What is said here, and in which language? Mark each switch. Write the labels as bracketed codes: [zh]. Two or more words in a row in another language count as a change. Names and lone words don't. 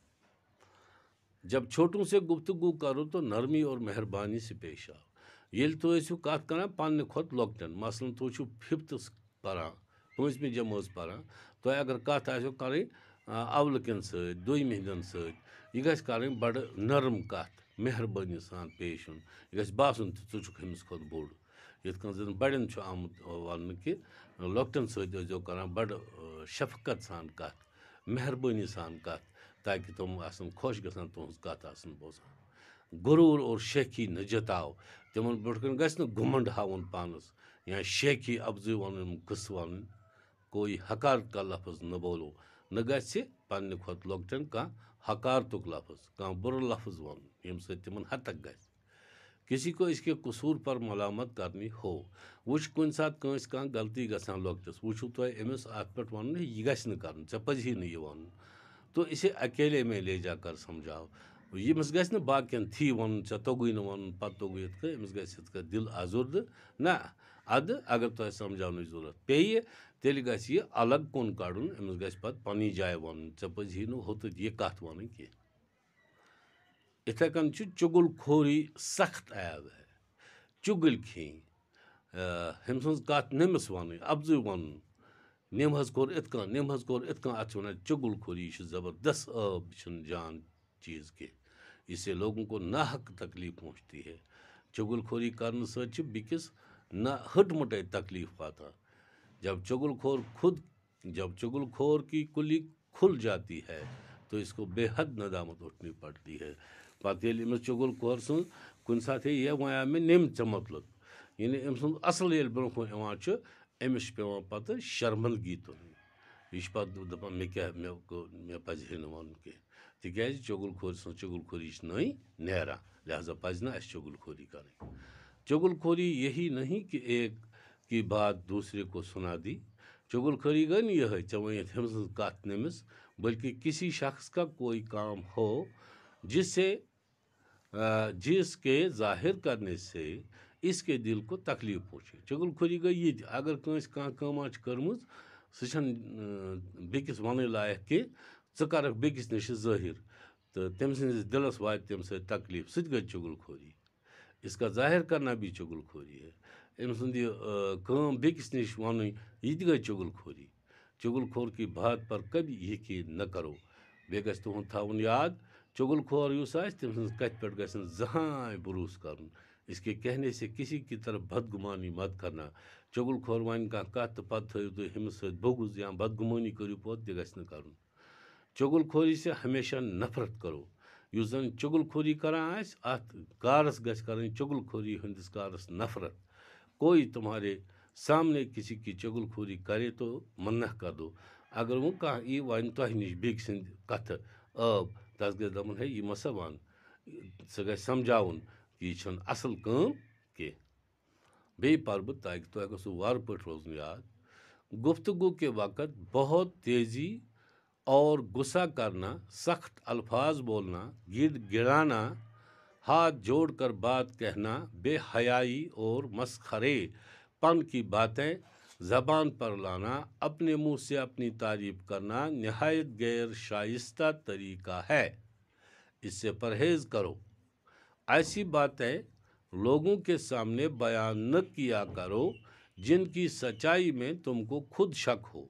[ur] جب چھوٹوں سے گفتگو کرو تو نرمی اور مہربانی سے پیش آو [ks] ییٚلہِ تُہۍ ٲسِو کتھ کران پننہِ کھۄتہٕ لۄکٹٮ۪ن مثلاً تُہۍ چھِو ففتھس پران پٲنٛژمہِ جمٲژ پران تۄہہِ اگر کتھ آسیو کرٕنۍ اولہٕ کٮ۪ن سۭتۍ دویمہِ ہِنٛدٮ۪ن سۭتۍ یہِ گژھِ کرٕنۍ بڑٕ نرم کتھ مہربٲنی سان پیش یُن یہِ گژھِ باسُن تہِ ژٕ چھُکھ أمِس کھۄتہٕ بوٚڑ یِتھ کٔنۍ زن بڑٮ۪ن چھُ آمُت وننہٕ کہِ لۄکٹٮ۪ن سۭتۍ ٲسۍزیو کران بڑٕ شفقت سان کتھ مہربٲنی سان کتھ تاکہ تِم آسن خۄش گژھان تُہنٛز کتھ آسن بوزان [ur] غروٗر اور شیخی نہ جتاو [ks] تِمن برونٛٹھ کَنۍ گژھِ نہٕ گُمنٛڈ ہاوُن پانس یا شیخی افضٲیی ونُن قٕصہٕ [ur] ونٕنۍ کوئی حکارت کا لفظ نہ بولو [ks] نہ گژھِ پننہِ کھۄتہٕ لۄکٹٮ۪ن کانٛہہ حکارتُک لفظ کانٛہہ بُرٕ لفظ ونُن ییٚمہِ سۭتۍ تِمن ہتک گژھِ [ur] کسی کو اس کے قصور پر ملامت کرنی ہو [ks] وٕچھ کُنہِ ساتہٕ کٲنٛسہِ کانٛہہ غلطی گژھان لۄکٹِس وٕچھِو تۄہہِ أمِس اتھ پٮ۪ٹھ ونُن یہِ گژھِ نہٕ کرُن ژےٚ پزی نہٕ یہِ ونُن [ur] تو اسے اکیلے میں لے جا کر سمجھاو [ks] ییٚمِس گژھِ نہٕ باقین تھی ونُن ژےٚ توٚگُے نہٕ ونُن پتہٕ توٚگُے یِتھ کٔنۍ أمِس گژھِ یِتھ کٔنۍ دل آزُردٕ نہ ادٕ اگر تۄہہِ سمجھاونٕچ ضروٗرت پیٚیہِ تیٚلہِ گژھِ یہِ الگ کُن کڑُن أمِس گژھِ پتہٕ پننی جایہِ ونُن ژےٚ پزی نہٕ ہُتَتھ یہِ کتھ ونٕنۍ کینٛہہ یِتھے کٔنۍ چھُ چُگل خوری [ur] سخت عیب ہے [ks] چُگل کھیٚنۍ ہُمۍ سٕنٛز کتھ نٔمِس ونٕنۍ افضٲیی ونُن نِم حظ کوٚر یِتھ کٔنۍ نِم حظ کوٚر یِتھ کٔنۍ اتھ چھِ ونان چُگل خوری یہِ چھِ زبردست عٲب یہِ چھُنہٕ جان چیز کینٛہہ [ur] اس سے لوگوں کو ناحق تکلیف پہنچتی ہے [ks] چگل خوری کرنے سۭتۍ چھِ بیٚکِس نہ ہٹ مٹے تکلیف واتان [ur] جب چگل خور کی کلی کھل جاتی ہے تو اس کو بے حد ندامت اٹھنی پڑتی ہے [ks] پتہٕ ییٚلہِ أمِس چُگل خور سٕنٛز کُنہِ ساتہٕ ہے یہِ وَنیٛاو مےٚ نِم ژےٚ مطلب یعنی أمۍ سُنٛد اصل ییٚلہِ برونٛہہ کُن یِوان چھُ أمِس چھِ پیٚوان پتہٕ شرمندگی تُلٕنۍ یہِ چھُ پتہٕ دپان مےٚ پزِ ہے نہٕ وَنُن کینٛہہ تِکیٛازِ چُگل خورِ سٕنٛز چُگل خوری چھِ نٔے نیران لہذا پزِ نہٕ اَسہِ چُگل خوری کرٕنۍ چُگل خوری [ur] یہی نہیں کہ ایک کی بات دوسرے کو سنا دی [ks] چُگل خوری گٔے نہٕ یِہے ژےٚ ؤنِتھ ہُمۍ سٕنٛز کتھ نٔمِس [ur] بلکہ کسی شخص کا کوئی کام ہو جس کے ظاہر کرنے سے اس کے دل کو تکلیف پہنچے [ks] چُگل خوری گٔے یہِ تہِ اگر کٲنٛسہِ کانٛہہ کٲما چھِ کٔرمٕژ سُہ چھَنہٕ بیٚکِس وَنٕنۍ لایق کینٛہہ ژٕ کَرکھ بیٚکِس نِش ظٲہِر تہٕ تٔمۍ سٕنٛدِس دِلس واتہِ تَمہِ سۭتۍ تکلیف سُہ تہِ گٔے چُگل خوری [ur] اس کا ظاہر کرنا بھی چُگل خوری ہے [ks] أمۍ سُنٛد یہِ کٲم بیٚکِس نِش وَنٕنۍ یہِ تہِ گٔے چُگل خوری [ur] چُگل خور کی بات پر کبھی یقین نہ کرو [ks] بیٚیہِ گژھِ تُہُنٛد تھاوُن یاد چُگل خور یُس آسہِ تٔمۍ سٕنٛز کتھِ پٮ۪ٹھ گژھِ نہٕ زٕہٕنۍ بروسہٕ کرُن [ur] اس کے کہنے سے کسی کی طرف بدگمانی مت کرنا [ks] چُگل خور وَنہِ کانٛہہ کتھ تہٕ پتہٕ تھٲیِو تُہۍ ہُمِس سۭتۍ بوٚگُز یا بدگمٲنی کٔرِو پوٚت تہِ گژھِ نہٕ کرُن [ur] چُگل خوری سے ہمیشہ نفرت کرو [ks] یُس زن چُگل خوری کران آسہِ اتھ کارس گژھِ کرٕنۍ چُگل خوری ہٕنٛدِس کارس نفرت [ur] کوئی تمہارے سامنے کسی کی چُگل خوری کرے تو منع کر دو [ks] اگر وۄنۍ کانٛہہ یی وَنہِ تۄہہِ نِش بیٚکہِ سٕنٛدِ کتھٕ عٲب تس گژھِ دپُن ہے یہِ مہ سا ون سُہ گژھِ سمجھاوُن کہِ یہِ چھَنہٕ اصل کٲم کینٛہہ بیٚیہِ پرٕ بہٕ تاکہِ تۄہہِ گوٚژھوٕ وارٕ پٲٹھۍ روزُن یاد [ur] گفتگو کے وقت بہت تیزی اور غصہ کرنا سخت الفاظ بولنا گڑ گڑانا ہاتھ جوڑ کر بات کہنا، بے حیائی اور مسخرے پن کی باتیں زبان پر لانا، اپنے منہ سے اپنی تعریف کرنا نہایت غیر شائستہ طریقہ ہے. اس سے پرہیز کرو. ایسی باتیں لوگوں کے سامنے بیان نہ کیا کرو جن کی سچائی میں تم کو خود شک ہو.